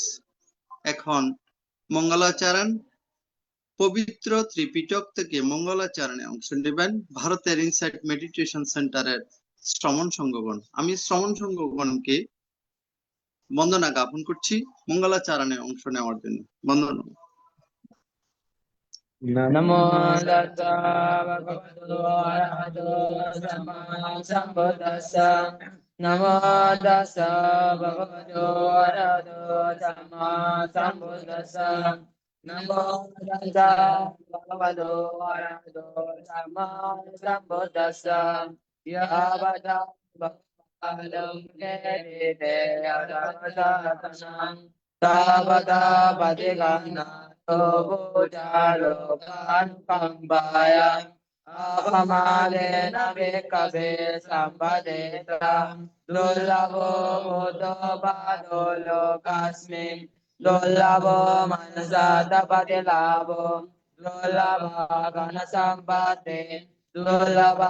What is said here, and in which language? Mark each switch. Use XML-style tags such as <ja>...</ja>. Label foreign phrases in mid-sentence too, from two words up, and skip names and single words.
<bn>এখন মঙ্গলাচরণ, পবিত্র ত্রিপিটক থেকে মঙ্গলাচরণে অংশ নেবেন ভারতের ইনসাইট মেডিটেশন সেন্টারের শ্রমণ সংঘগণ। আমি শ্রমণ সংঘগণকে বন্দনা জ্ঞাপন করছি মঙ্গলাচরণে অংশ নেওয়ার জন্য। বন্দনা।</bn> <pi>নমো তাস্সা ভগবতু আরহাতু সাম্মা সাম্বুদ্দাস্সা। নমো তাস্সা ভগবতু আরহাতু সাম্মা সাম্বুদ্দাস্সা। নমো তাস্সা ভগবতু আরহাতু সাম্মা সাম্বুদ্দাস্সা। ইয়াবতা ভগবাদং কেতে আদাসাতনং তাবতা পদিগানা Bujalokanukamvaya Apamadena Vekave Sambadeta Dullavo Buddhabado Lokasmin Dullavo Manasata Padilavo Dullava Ganasambate Dullava</pi>